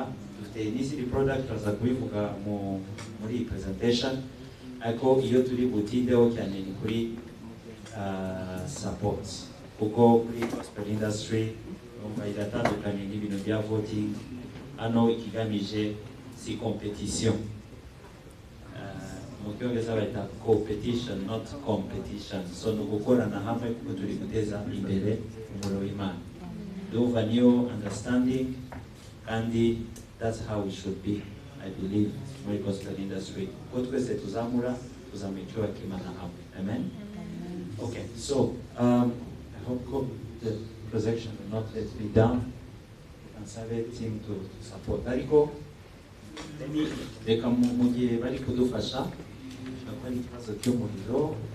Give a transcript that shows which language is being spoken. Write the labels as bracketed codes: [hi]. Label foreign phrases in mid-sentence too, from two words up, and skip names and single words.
[rw] Dufite n'izindi product tuza kubivuga muri presentation, ariko iyo turi butindeho cyane ni kuri support, kuko kuri [en] gospel industry [rw] iratandukanye n'ibintu bya voting. Hano ikigamije si competition, mu cyongereza bayita [en] competition not competition. [rw] So ni ugukorana hamwe kuko turi guteza imbere umurimo w'Imana. Duva niyo [en] understanding, kandi that's how it should be, I believe, muri gospel industry. [rw] Kuko twese tuzamura icyubahiro cy'Imana hamwe. Amen. [en] Okay, so I hope the projection will not let me down. And save team to support. [rw] Ariko reka mu gihe bari kudufasha bakora ikibazo cy'umuriro.